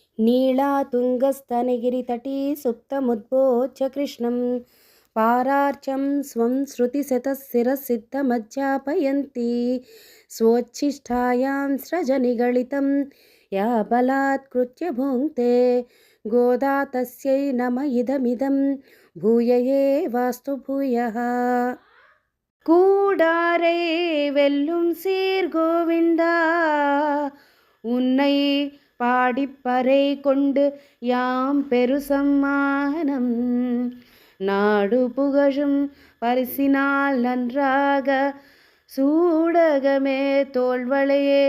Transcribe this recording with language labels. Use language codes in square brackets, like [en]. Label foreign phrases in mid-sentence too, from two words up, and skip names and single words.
[sa] नीलातुङ्गस्तनगिरितटी सुप्तमुद्बोध्य कृष्णं पारार्चं स्वं श्रुतिशतशिरसिद्धमध्यापयन्ती स्वोच्छिष्टायां स्रजनिगलितं या बलात्कृत्य भुङ्क्ते गोदा तस्यै नम इदमिदं भूय एवास्तु भूयः। [ta] கூடாரை வெல்லும் சீர் கோவிந்தா உன்னை பாடிப்பறை கொண்டு யாம் பெரு சம்மானம் நாடு புகழும் பரிசினால் நன்றாக சூடகமே தோள்வளையே